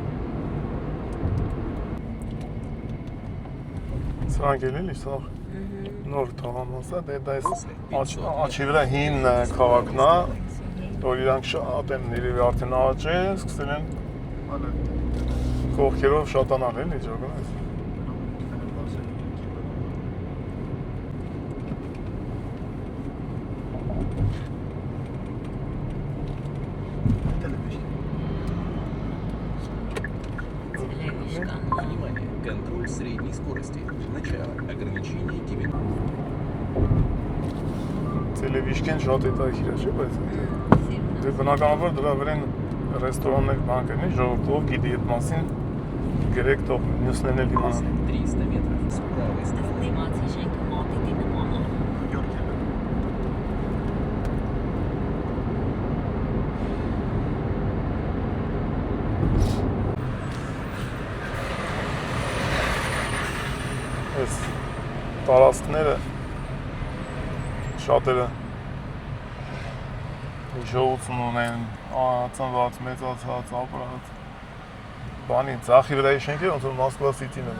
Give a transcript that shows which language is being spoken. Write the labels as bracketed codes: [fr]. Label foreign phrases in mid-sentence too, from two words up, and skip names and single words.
[hy] Սրանք էլ էլի, սա նոր թաղամասը, դե դա էս աչի վրա հին քաղաքն է, որ իրանք շատ են երևի արդեն աճել, սկսել են կողքերով շատանալ էլի, ճոգնես։ [ru] Контроль средней скорости. Начало. Ограничение 90. [hy] Տելևիժկեն շատ հետաքրքիր է, չէ՞, բայց դե բնականաբար դրա վրա են ռեստորաններ, բանկեր, ժողովուրդ ով գիտի այդ մասին, գրեք թող մյուսներն էլ իմանան։ [ru] 300 метров с правой стороны. [hy] Դիմացի շենքը մոտիկի նման է։ Այս տարածքները շատերը հիշողություն ունեն, ծնված, մեծացած, ապրած բանի, ձախի վրայի շենքերը ոնց որ Մոսկվա Սիթին են։